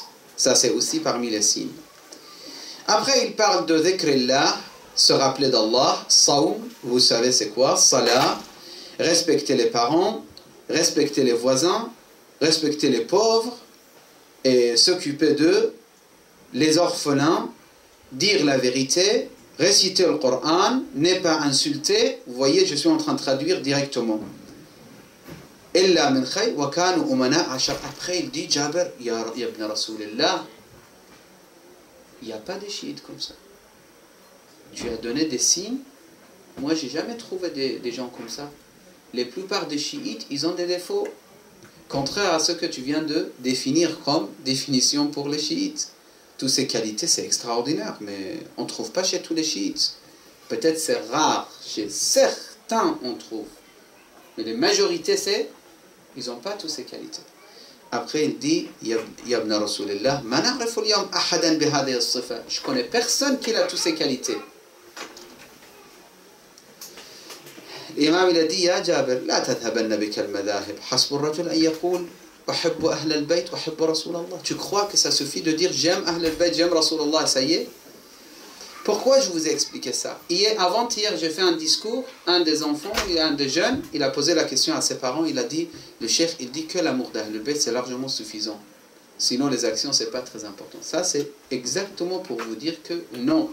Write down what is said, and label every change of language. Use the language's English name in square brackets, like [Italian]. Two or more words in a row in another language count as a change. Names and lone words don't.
[French] Ça, c'est aussi parmi les signes. Après, il parle de dhikrillah, se rappeler d'Allah, sawm, vous savez c'est quoi, salat, respecter les parents, respecter les voisins, respecter les pauvres, et s'occuper d'eux, les orphelins, dire la vérité, réciter le Coran, ne pas insulter. Vous voyez, je suis en train de traduire directement. [Arabic] إلا من خير وكانوا أمناء العشائر. [French] Après, il dit, [Arabic] جابر، يا ابن رسول الله, [French] il n'y a pas de chiites comme ça. Tu as donné des signes. Moi, j'ai jamais trouvé des gens comme ça. La plupart des chiites, ils ont des défauts. Contraire à ce que tu viens de définir comme définition pour les chiites. Toutes ces qualités, c'est extraordinaire, mais on ne trouve pas chez tous les chiites. Peut-être c'est rare, chez certains on trouve. Mais la majorité, ils n'ont pas toutes ces qualités. Après, il dit, [Arabic] يا ابن رسول الله، ما نعرف اليوم أحدا بهذه الصفات. [French] Je connais personne qui a toutes ces qualités. L'imam, il a dit, [Arabic] يا جابر، لا تذهبن بك المذاهب. حسب الرجل أن يقول أحب أهل البيت وأحب رسول الله. [French] Tu crois que ça suffit de dire j'aime [Arabic] أهل البيت, [French] j'aime Rasulallah, ça y est? Pourquoi je vous ai expliqué ça? Avant-hier, j'ai fait un discours, un des enfants, un des jeunes, il a posé la question à ses parents, il a dit, le chef, il dit que l'amour d' [Arabic] أهل البيت, [French] c'est largement suffisant. Sinon, les actions, c'est pas très important. Ça, c'est exactement pour vous dire que non.